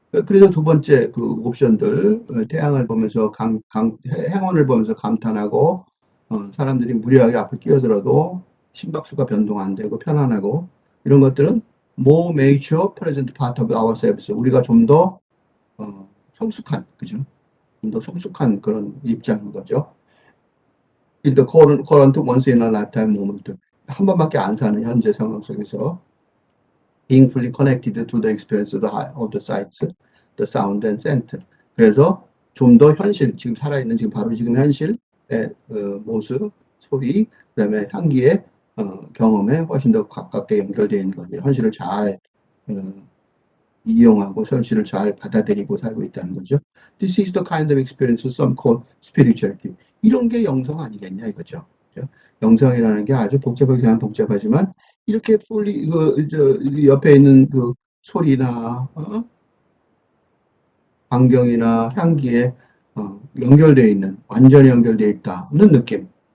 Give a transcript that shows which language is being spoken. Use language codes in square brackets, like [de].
[ko] 그래서 두 번째 그 옵션들, 태양을 보면서 행운을 보면서 감탄하고, 사람들이 무리하게 앞을 끼어들어도 심박수가 변동 안 되고 편안하고, 이런 것들은 [en] more mature present part of ourselves. [ko] 우리가 좀 더, 성숙한, 그죠? 좀 더 성숙한 그런 입장인 거죠. [en] In the current once in a lifetime moment. [ko] 한 번밖에 안 사는 현재 상황 속에서 [en] being fully connected to the experience of the sights, the sound and scent. [ko] 그래서 좀 더 현실, 지금 살아있는 지금 바로 지금 현실의 모습, 소리, 그다음에 향기의 경험에 훨씬 더 가깝게 연결되어 있는 거죠. 현실을 잘 이용하고 현실을 잘 받아들이고 살고 있다는 거죠. [en] This is the kind of experience some call spirituality. [ko] 이런 게 영성 아니겠냐 이거죠. 그죠? 영성이라는 게 아주 복잡하지만 이렇게 fully 옆에 있는 그 소리나 광경이나 향기에 연결되어 있는 완전히 연결되어 있다는 느낌.